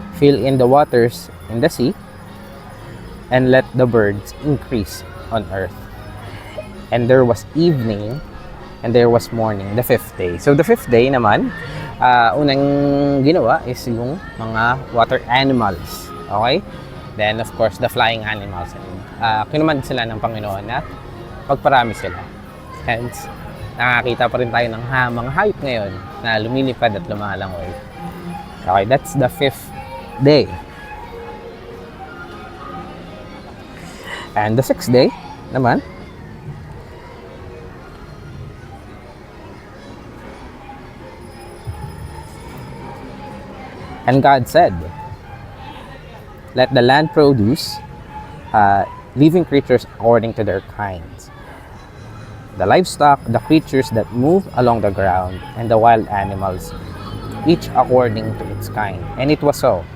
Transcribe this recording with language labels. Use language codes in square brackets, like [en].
[en] Fill in the waters in the sea, and let the birds increase on earth. And there was evening, and there was morning, the fifth day. So the fifth day naman, unang ginawa is yung mga water animals. Okay? Then of course, the flying animals. [tl] Kinumand sila ng Panginoon na pagparami sila. Hence, nakakita pa rin tayo ng mga hayop ngayon na lumilipad at lumalangoy. [en] Okay, that's the fifth day. And the sixth day naman, and God said, let the land produce living creatures according to their kinds, the livestock, the creatures that move along the ground, and the wild animals, each according to its kind. And it was so.